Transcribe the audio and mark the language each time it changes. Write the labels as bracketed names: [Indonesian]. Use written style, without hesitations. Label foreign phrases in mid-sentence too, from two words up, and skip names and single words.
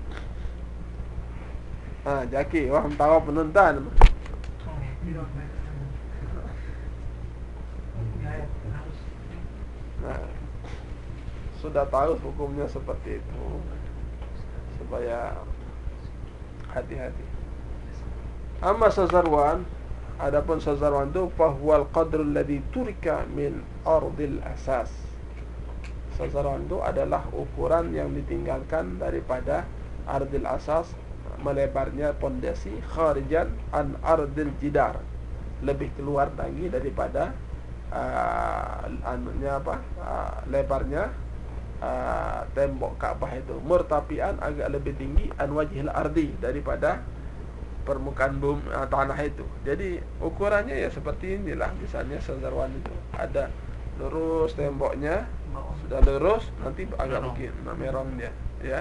[Indonesian] Jaki, waham tawaf penuntan. Nah, sudah tahu hukumnya seperti itu, supaya hati-hati. [Arabic] أما شاذروان, [Indonesian] adapun sazarwan itu [Arabic] فهو القدر الذي ترك من عرض الأساس. [Indonesian] Sazarwan itu adalah ukuran yang ditinggalkan daripada [Arabic] عرض الأساس, [Indonesian] melebarnya pondasi, [Arabic] خارجا عن عرض الجدار, [Indonesian] lebih keluar lagi daripada lebarnya tembok Ka'bah itu, murtafian, agak lebih tinggi, [Arabic] عن وجه الأرض, [Indonesian] daripada permukaan bumi tanah itu. Jadi ukurannya ya seperti inilah. Misalnya sazarwan itu ada lurus temboknya, sudah lurus nanti agak begini, merong dia, ya.